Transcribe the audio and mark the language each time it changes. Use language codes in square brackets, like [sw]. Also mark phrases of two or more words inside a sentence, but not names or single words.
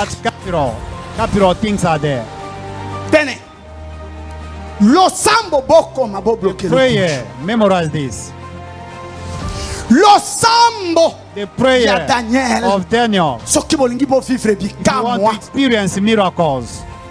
[en] That's capital. Capital things are there. [fr] Tenez. [ln] Lo sambo boko mabo bloqué. [en] Prayer. Memorize this. [ln] Lo sambo. [en] The prayer Daniel. of Daniel. [ln] So ki bolingi bo vivre bi ka moi. [en] You want to experience miracles.